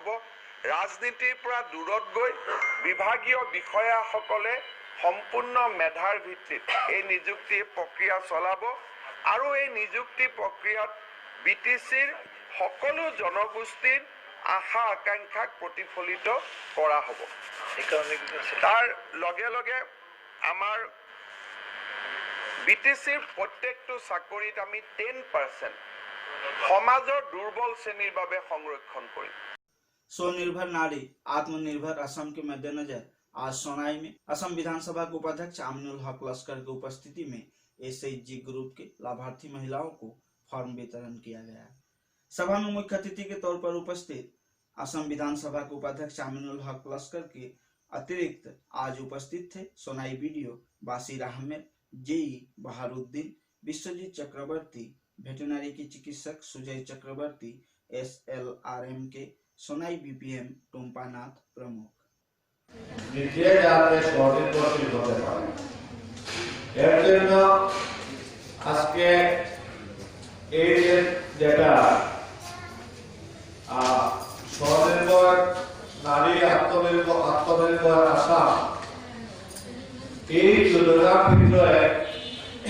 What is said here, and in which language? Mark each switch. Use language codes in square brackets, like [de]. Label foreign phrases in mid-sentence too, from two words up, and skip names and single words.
[as] ৰাজনীতিৰ পৰা দূৰত গৈ বিভাগীয় বিষয়াসকলে সম্পূৰ্ণ মেধাৰ ভিত্তিত এই নিযুক্তি প্ৰক্ৰিয়া চলাব আৰু এই নিযুক্তি প্ৰক্ৰিয়াত বিটিচিৰ সকলো জনগোষ্ঠীৰ আশা আকাংক্ষাক প্ৰতিফলিত কৰা হ'ব। তাৰ লগে লগে আমাৰ বিটিচিৰ প্ৰত্যেকটো চাকৰিত আমি 10% সমাজৰ দুৰ্বল শ্ৰেণীৰ বাবে সংৰক্ষণ কৰিম। [hi] स्वनिर्भर नारी आत्मनिर्भर असम के मद्देनजर आज सोनाई में असम विधानसभा के उपाध्यक्ष आमिनुल हक लश्कर की उपस्थिति में SHG ग्रुप के लाभार्थी महिलाओं को फॉर्म वितरण किया गया। सभा में मुख्य अतिथि के तौर पर उपस्थित असम विधानसभा के उपाध्यक्ष आमिनुल हक लश्कर के अतिरिक्त आज उपस्थित थे सोनाई BDO बासिर अहमद, JE बहारुद्दीन, विश्वजीत चक्रवर्ती, वेटरनरी के चिकित्सक सुजय चक्रवर्ती, SLRM के सोनाई BPM टुम्पानाथ प्रमुख। [bn] নিজে যাতে স্বনির্ভরশীল হতে পারে এর জন্য আজকে এই যেটা স্বনির্ভর নারী আত্মনির্ভর আসাম এই যোজনার ভিতরে